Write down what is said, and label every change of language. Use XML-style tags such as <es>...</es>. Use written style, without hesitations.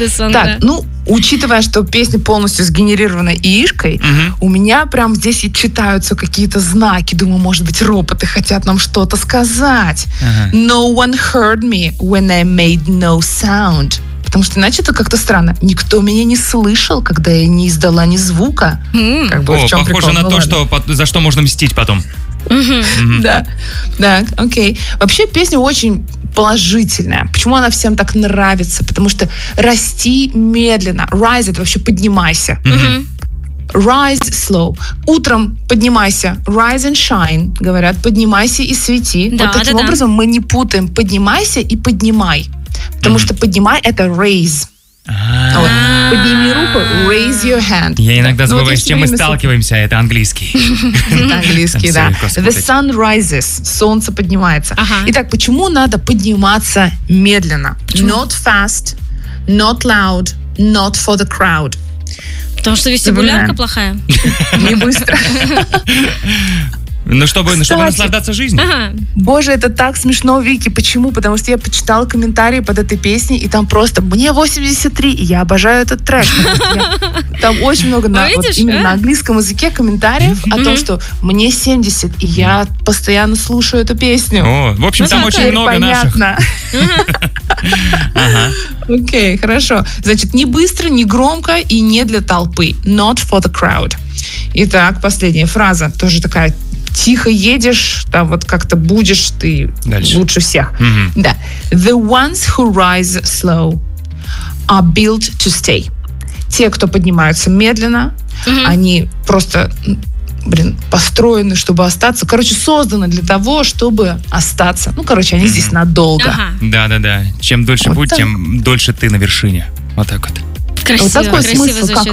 <ru>Так, ну, учитывая, что песня полностью сгенерирована ИИшкой, у меня прям здесь и читаются какие-то знаки. Думаю, может быть, роботы хотят нам что-то сказать.</ru> <en>No one heard me when I made no sound.</en> <ru>Потому что иначе это как-то странно. Никто меня не слышал, когда я не издала ни звука. Похоже на то, за что можно мстить потом. Да, окей. Вообще песня очень положительная. Почему она всем так нравится? Потому что расти медленно. Rise — это вообще поднимайся.</ru> <en>Rise slow.</en> <ru>Утром поднимайся.</ru> <en>Rise and shine, говорят.</en> <ru>Поднимайся и свети. Вот таким образом мы не путаем. Поднимайся и поднимай. Потому что поднимай — это raise. Подними руку,</ru> <en>raise your hand.</en> <ru>Я иногда забываю, с чем мы сталкиваемся. Это английский. Английский, да.</ru> <en>The sun rises.</en> <ru>Солнце поднимается. Итак, почему надо подниматься медленно?</ru> <en>Not fast, not loud, not for the crowd.</en> <ru>Потому что вестибулярка плохая. Не быстро. Ну, чтобы наслаждаться жизнью. Боже, это так смешно, Вики. Почему? Потому что я почитала комментарии под этой песней, и там просто «Мне 83, и я обожаю этот трек». Там очень много на английском языке комментариев о том, что «Мне 70, и я постоянно слушаю эту песню». О, в общем, там очень много наших. Понятно. Окей, хорошо. Значит, не быстро, не громко и не для толпы.</ru> <en>Not for the crowd.</en> <ru>Итак, последняя фраза. Тоже такая... Тихо едешь, там вот как-то будешь ты дальше. Лучше всех. Да.</ru> <en>The ones who rise slow are built to stay.</en> <ru>Те, кто поднимаются медленно, они просто, построены, чтобы остаться. Короче, созданы для того, чтобы остаться. Ну, короче, они здесь надолго. Да-да-да. Чем дольше вот будь, так. Тем дольше ты на вершине. Вот так вот. Красиво, вот такой красиво смысл, звучит, как да.</ru>